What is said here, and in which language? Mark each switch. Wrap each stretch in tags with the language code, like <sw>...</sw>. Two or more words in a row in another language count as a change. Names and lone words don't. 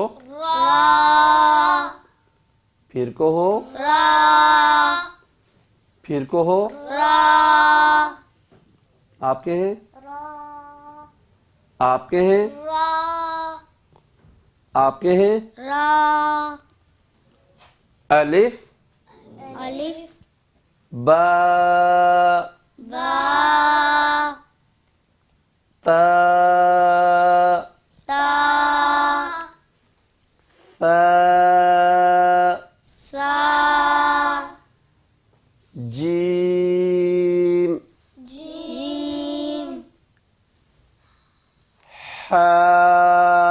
<ur>را پھر کہو، را پھر کہو، را آپ کہیں، را آپ کہیں، را آپ کہیں، را الف، الف با، با تا، تا ثا، سا جیم، جیم ہا،</ur>